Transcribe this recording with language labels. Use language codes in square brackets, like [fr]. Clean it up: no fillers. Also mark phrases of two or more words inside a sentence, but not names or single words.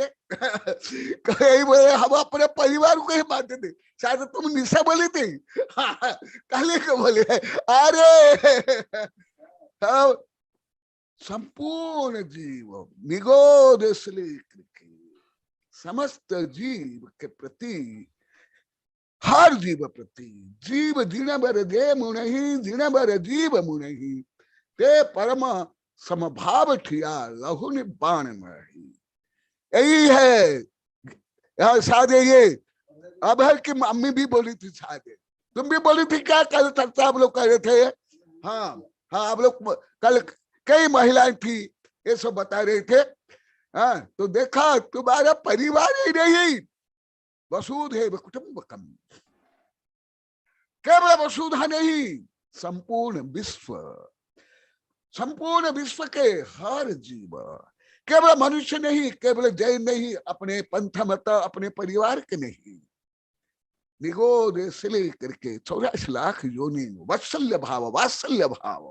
[hi] कहीं बोले हम अपने परिवार को ही मानते थे, शायद तुम निशा बोली थी, कल ही को बोले। अरे संपूर्ण जीव निगोद समस्त जीव के प्रति, हर जीव प्रति, [pra] जीव जिण बर जय मुनहि, जिण बर जीव मुनहि, ते परम समभाव ठिया लहु निबाण महि। [hi] यही है। शायद ये अब है कि मम्मी भी बोली थी, शायद तुम भी बोली थी क्या कल चर्चा आप लोग कर रहे थे? हाँ हाँ, आप लोग कल कई महिलाएं थी ये सब बता रहे थे। हाँ, तो देखा तुम्हारा परिवार ही नहीं, [sa] वसुधैव कुटुंबकम, [hi] केवल वसुधा नहीं, संपूर्ण विश्व, संपूर्ण विश्व के हर जीव, केवल मनुष्य नहीं, केवल जैन नहीं, अपने पंथ मत अपने परिवार के नहीं, निगोद से लेकर के 84 लाख योनि वात्सल्य भाव, वात्सल्य भाव।